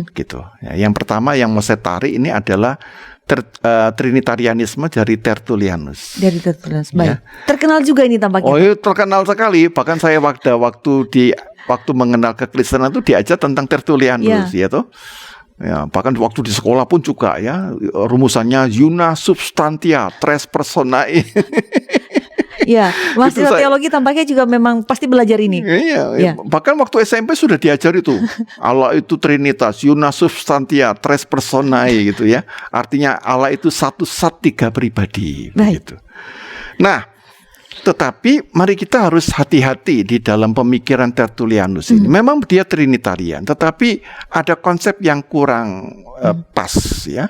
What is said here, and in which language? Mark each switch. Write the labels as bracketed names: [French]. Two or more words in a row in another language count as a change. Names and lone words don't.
[Indonesian] Ya, yang pertama yang mau saya tarik ini adalah Trinitarianisme dari Tertullianus. Dari Tertullianus. Baik. Ya. Terkenal juga ini tampaknya. Oh, itu terkenal sekali. Bahkan saya waktu mengenal kekristenan itu diajar tentang Tertullianus, ya toh. Ya, bahkan waktu di sekolah pun juga ya, rumusannya [Latin] una substantia tres personae. [Indonesian] Ya, mahasiswa teologi tampaknya juga memang pasti belajar ini. Iya. Bahkan waktu SMP sudah diajar itu. Allah itu Trinitas, [Latin] una substantia tres personae [Indonesian] gitu ya. Artinya Allah itu satu zat tiga pribadi. Begitu. Nah, tetapi mari kita harus hati-hati di dalam pemikiran Tertullianus ini. Memang dia Trinitarian, tetapi ada konsep yang kurang pas ya.